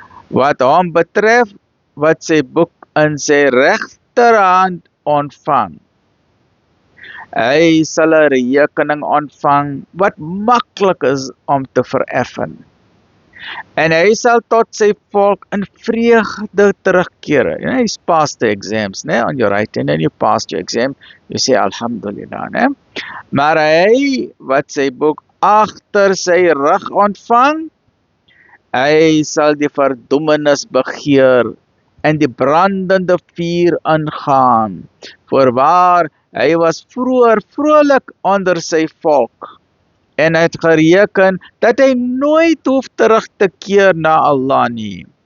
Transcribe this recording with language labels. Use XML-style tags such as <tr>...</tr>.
<af>Wat hom betref, wat sy boek in sy regterhand ontvang, hy sal 'n rekening ontvang wat maklik is om te vereffen. En hy sal tot sy volk in vreugde terugkeer.</af> <en>You know, he's passed the exams, on your right hand, and you passed your exam, you say Alhamdulillah.</en> <af>Maar hy, wat sy boek agter sy rug ontvang, hy sal die verdoemenis begeer en die brandende vuur ingaan. Voorwaar, hy was vroeër vrolik onder sy volk en het gereken dat hy nooit hoef terug te keer na Allah nie.</af>